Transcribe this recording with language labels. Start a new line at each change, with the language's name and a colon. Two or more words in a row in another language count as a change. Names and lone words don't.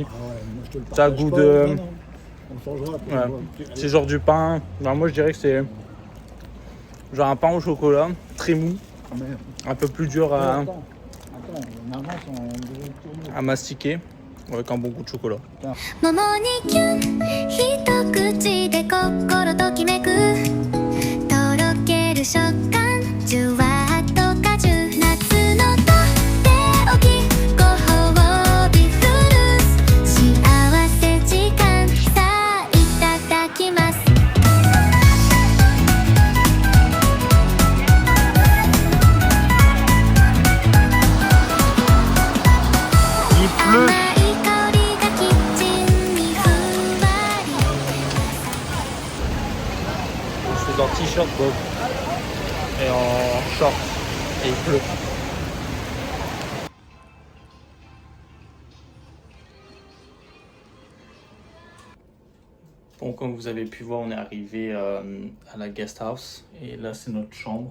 French: Ça a goût de... Ouais. C'est genre du pain. Alors moi je dirais que c'est genre un pain au chocolat, très mou, Mais Un peu plus dur à, attends, on avance, on devrait tourner. à mastiquer avec un bon goût de chocolat.
Japanese: 桃にキュン一口で心ときめくとろける食感じゅわっと果汁夏のとっておきご褒美フルーツ幸せ時間さあいただきます
French: Il pleut.
Japanese: 甘い香りがキッチンにふんわり
French: Je suis en t-shirt Bob et en short et il pleut. Bon, comme vous avez pu voir, on est arrivé à la
English: guest house
French: et là c'est notre chambre.